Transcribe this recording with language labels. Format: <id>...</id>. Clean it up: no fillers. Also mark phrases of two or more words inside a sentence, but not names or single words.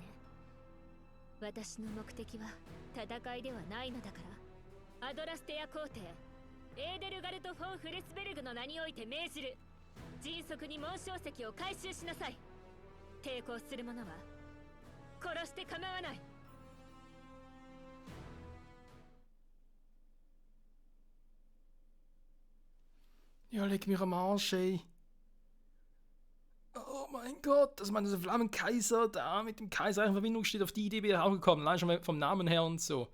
<ja>私の目的は戦いではないのだから。アドラステア皇帝エーデルガルト・フォン・フレスベルグの名において命じる。迅速に紋章石を回収しなさい。抵抗する者は殺して構わない。</ja> <de>Ja, leg mich am Arsch, ey. Oh mein Gott, also dieser Flammenkaiser da mit dem Kaiser in Verbindung steht, auf die Idee bin ich auch gekommen, allein schon vom Namen her und so.</de>